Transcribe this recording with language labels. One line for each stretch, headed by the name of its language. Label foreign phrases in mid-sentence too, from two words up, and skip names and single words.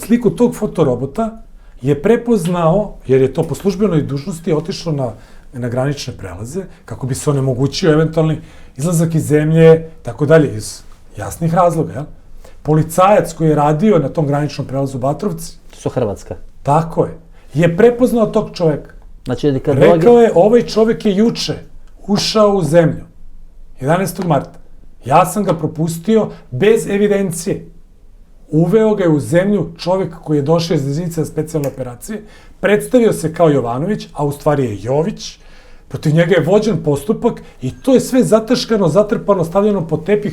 Serbian: Sliku tog fotorobota je prepoznao, jer je to po službenoj dužnosti otišlo na granične prelaze, kako bi se onemogućio eventualni izlazak iz zemlje, tako dalje, iz jasnih razloga, jel? Policajac koji je radio na tom graničnom prelazu Batrovci,
Macedonian: Со Хрватска.
Serbian: tako je prepoznao tog čoveka.
Macedonian: Значи, дека
Serbian: Rekao je, ovaj čovek je juče ušao u zemlju, 11. marta. Ja sam ga propustio bez evidencije. Uveo ga je u zemlju čovjek koji je došao iz jedinice za specijalne operacije, predstavio se kao Jovanović, a u stvari je Jović, protiv njega je vođen postupak i to je sve zataškano, zatrpano, stavljeno pod tepih.